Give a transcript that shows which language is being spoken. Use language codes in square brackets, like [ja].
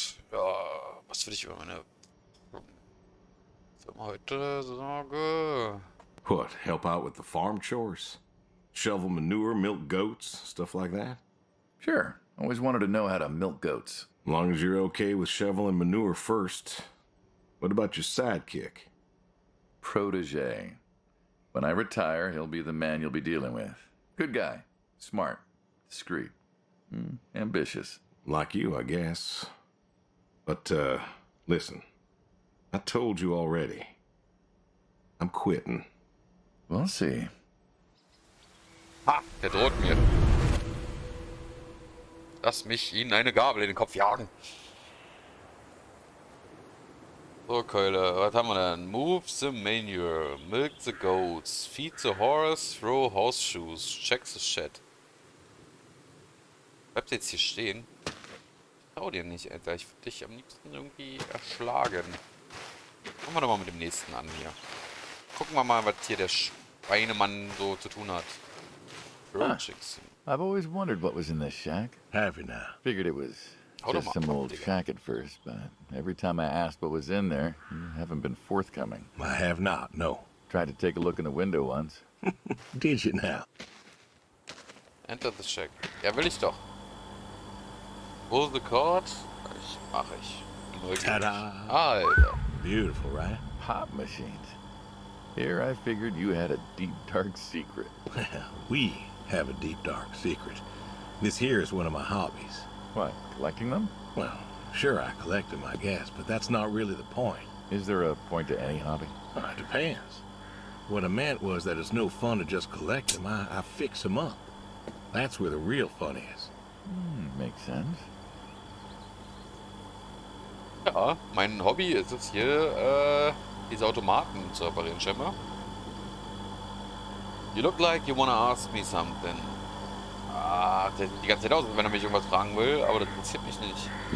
[de] Was würde ich über meine Firma heute sagen? [en] What, help out with the farm chores? Shovel manure, milk goats, stuff like that? Sure. Always wanted to know how to milk goats. As long as you're okay with shoveling manure first. What about your sidekick? Protege. When I retire, he'll be the man you'll be dealing with. Good guy. Smart. Discreet. Ambitious. Like you, I guess. But, listen. I told you already. I'm quitting. We'll see. [de] Ha! Der droht mir. Lass mich ihnen eine Gabel in den Kopf jagen. So, Keule, was haben wir denn? [en] Move the manure, milk the goats, feed the horse, throw horseshoes, check the shed. [de] Bleibt jetzt hier stehen? Ich trau dir nicht, Alter. Ich würde dich am liebsten irgendwie erschlagen. Fangen wir doch mal mit dem nächsten an hier. Gucken wir mal, was hier der Schweinemann so zu tun hat. [en] Projects. I've always wondered what was in this shack. Have you now? Figured it was Hold just on, some old [de] Digga. [en] shack at first, but every time I asked what was in there, you haven't been forthcoming. I have not, no. Tried to take a look in the window once. Did you now? Enter the shack. [de] Ja, will ich doch. [en] Pull the cord. [de] Mach ich. Neugierig. [en] Ta-da! [de] Alter. [en] Beautiful, right? Pop machines. Here I figured you had a deep, dark secret. We have a deep, dark secret. This here is one of my hobbies. What, collecting them? Well, sure, I collect them, I guess, but that's not really the point. Is there a point to any hobby? It depends. What I meant was that it's no fun to just collect them. I fix them up. That's where the real fun is. Makes sense. [de] Ja, mein Hobby ist es hier, diese Automaten zu reparieren, scheinbar. [en] You look like you wanna ask me something. [de] Ah, der sieht die ganze Zeit aus, als wenn er mich irgendwas fragen will, aber das interessiert mich nicht.